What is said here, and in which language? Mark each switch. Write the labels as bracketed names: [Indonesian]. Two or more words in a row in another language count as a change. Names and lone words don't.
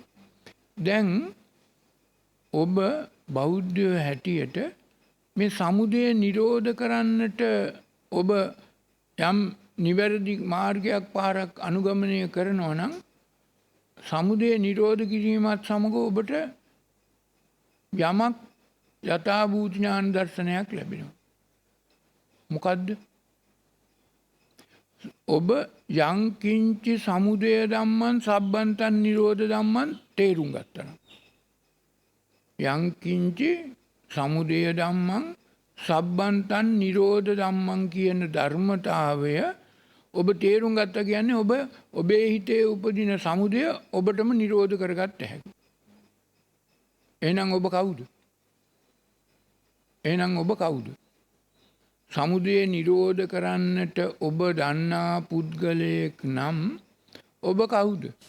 [Sinhala] දැන් ඔබ බෞද්ධයෝ හැටියට මේ සමුදය නිරෝධ කරන්නට ඔබ යම් නිවැරදි මාර්ගයක් පාරක් අනුගමනය කරනවා නම් සමුදය නිරෝධ කිරීමත් සමග ඔබට යමක් යථාභූත ඥාන දර්ශනයක් ලැබෙනවා. මොකද්ද? ඔබ [Pali] යං කිංචි සමුදය ධම්මං සබ්බන්තං නිරෝධ ධම්මං [Sinhala] තේරුම් ගත්තා. [Pali] යං කිංචි සමුදය ධම්මං සබ්බන්තං නිරෝධ ධම්මං [Sinhala] කියන ධර්මතාවය ඔබ තේරුම් ගත්තා කියන්නේ ඔබ ඔබේ හිතේ උපදින සමුදය ඔබටම නිරෝධ කරගත්ත හැකි. එහෙනම් ඔබ කවුද? එහෙනම් ඔබ කවුද? සමුදය නිරෝධ කරන්නට ඔබ දන්නා පුද්ගලයෙක් නම් ඔබ කවුද?